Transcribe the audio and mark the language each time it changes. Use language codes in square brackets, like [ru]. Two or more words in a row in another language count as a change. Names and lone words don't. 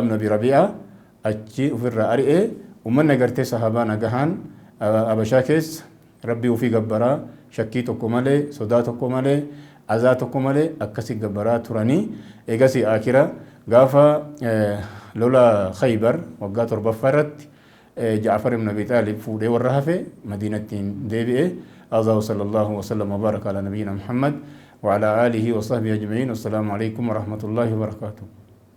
[om] ibn Abi Rabi'a achi ofirraa ari'ee ummanni agartee sahaabaa nagahaan habashaa keessa rabbii ofii gabbaraa shakkii tokko malee sodaa tokko malee azaa tokko malee akkasii gabbaraa turanii eegasii akira gaafa lola Khaybar waggaa 7ffaa irratti Jaafar ibn Abi Taalib fuudhee warra hafe Madiinattiin deebi'ee [ar] صلى الله وسلم وبارك على نبينا محمد وعلى آله وصحبه أجمعين. والسلام عليكم ورحمة الله وبركاته.